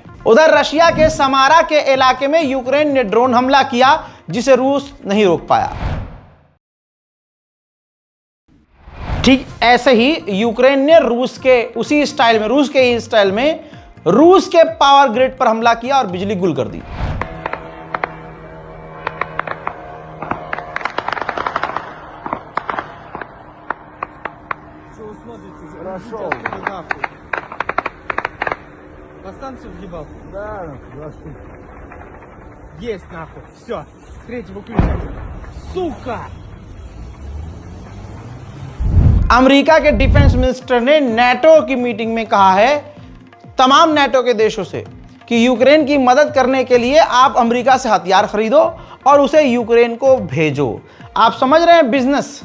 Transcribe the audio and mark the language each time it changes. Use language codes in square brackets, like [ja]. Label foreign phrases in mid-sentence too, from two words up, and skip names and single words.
[hi] उधर रशिया के समारा के इलाके में यूक्रेन ने ड्रोन हमला किया जिसे रूस नहीं रोक पाया। ठीक ऐसे ही यूक्रेन ने रूस के उसी स्टाइल में, रूस के ही स्टाइल में रूस के पावर ग्रिड पर हमला किया और बिजली गुल कर दी। [ru] Станцию въебал? Да, есть нахуй. Все, с третьего ключа. Сука! [hi] अमेरिका के डिफेंस मिनिस्टर ने नाटो की मीटिंग में कहा है तमाम नाटो के देशों से कि यूक्रेन की मदद करने के लिए आप अमेरिका से हथियार खरीदो और उसे यूक्रेन को भेजो। आप समझ रहे हैं बिजनेस।